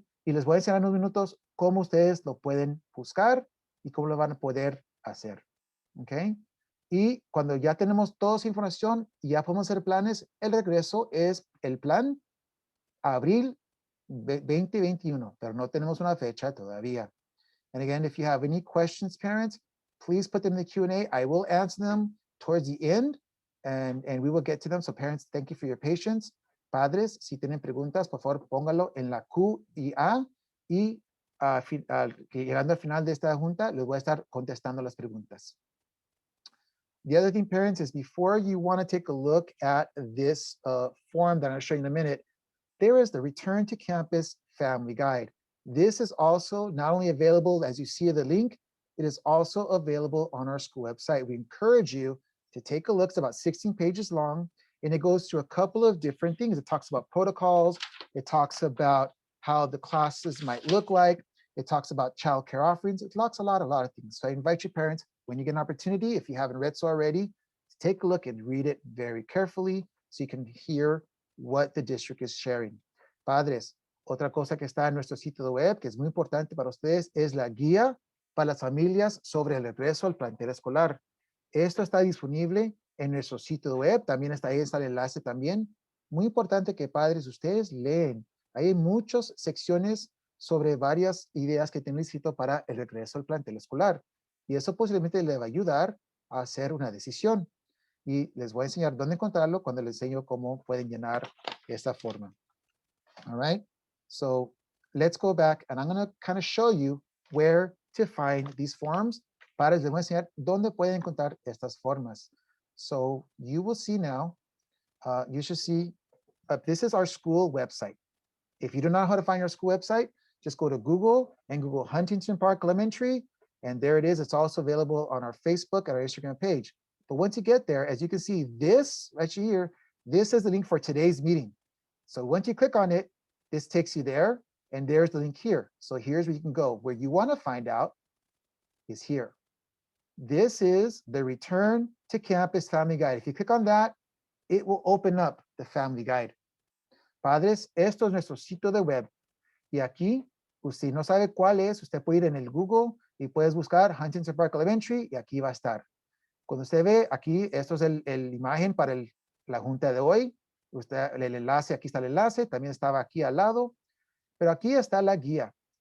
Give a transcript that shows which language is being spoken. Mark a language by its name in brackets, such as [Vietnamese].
[Spanish] Y les voy a enseñar en unos minutos cómo ustedes lo pueden buscar y cómo lo van a poder hacer. ¿Ok? Y cuando ya tenemos toda esa información y ya podemos hacer planes, el regreso es el plan abril 2021, pero no tenemos una fecha todavía. [English] And again, if you have any questions, parents, please put them in the Q&A. I will answer them towards the end, and we will get to them. So parents, thank you for your patience. Padres, si tienen preguntas, por favor, póngalo en la Q y A, y llegando al final de esta junta, les voy a estar contestando las preguntas. The other thing, parents, is before you want to take a look at this form that I'll show you in a minute, there is the Return to Campus Family Guide. This is also not only available, as you see the link, it is also available on our school website. We encourage you to take a look. It's about 16 pages long, and it goes through a couple of different things. It talks about protocols. It talks about how the classes might look like. It talks about child care offerings. It talks a lot of things. So I invite you, parents, when you get an opportunity, if you haven't read so already, to take a look and read it very carefully so you can hear what the district is sharing. [Spanish] Padres, otra cosa que está en nuestro sitio web, que es muy importante para ustedes, es la guía para las familias sobre el regreso al plantel escolar. Esto está disponible en nuestro sitio web, también está ahí, está el enlace también. Muy importante que padres, ustedes leen. Hay muchas secciones sobre varias ideas que tienen escrito para el regreso al plantel escolar. Y eso posiblemente le va a ayudar a hacer una decisión. Y les voy a enseñar dónde encontrarlo cuando les enseño cómo pueden llenar esta forma. [English] All right? So let's go back, and I'm going to kind of show you where to find these forms. Padres, les voy a enseñar dónde pueden encontrar estas formas. So you will see now, you should see, this is our school website. If you do not know how to find your school website, just go to Google and Google Huntington Park Elementary, and there it is. It's also available on our Facebook and our Instagram page. But once you get there, as you can see, this right here, this is the link for today's meeting. So once you click on it, this takes you there, and there's the link here. So here's where you can go. Where you want to find out is here. This is the Return to Campus Family Guide. If you click on that, it will open up the Family Guide. [Spanish] Padres, esto es nuestro sitio de web. Y aquí, usted no sabe cuál es, usted puede ir en el Google y puedes buscar Huntington Park Elementary y aquí va a estar. Cuando usted ve aquí, esto es el imagen para la junta de hoy. El enlace, aquí está el enlace, también estaba aquí al lado. Pero aquí está la guía.